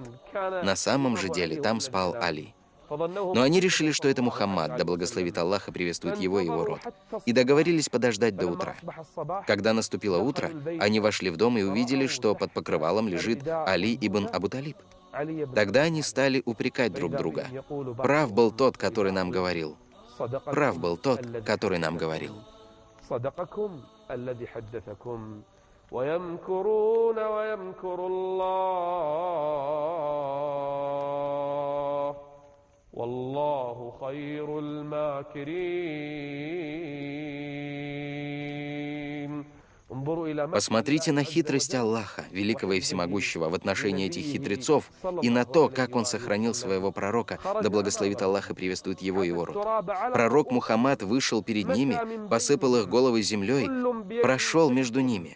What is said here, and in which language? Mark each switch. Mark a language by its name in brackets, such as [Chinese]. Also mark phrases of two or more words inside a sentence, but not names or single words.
[Russian] На самом же деле там спал Али. Но они решили, что это Мухаммад, да благословит Аллах и приветствует его и его род, и договорились подождать до утра. Когда наступило утро, они вошли в дом и увидели, что под покрывалом лежит Али ибн Абу Талиб. Тогда они стали упрекать друг друга. «Прав был тот, который нам говорил. Прав был тот, который нам говорил». [Arabic] والله خير الماكرين. [Russian] Посмотрите на хитрость Аллаха, великого и всемогущего, в отношении этих хитрецов и на то, как он сохранил своего пророка, да благословит Аллах и приветствует его и его род. Пророк Мухаммад вышел перед ними, посыпал их головы землей, прошел между ними.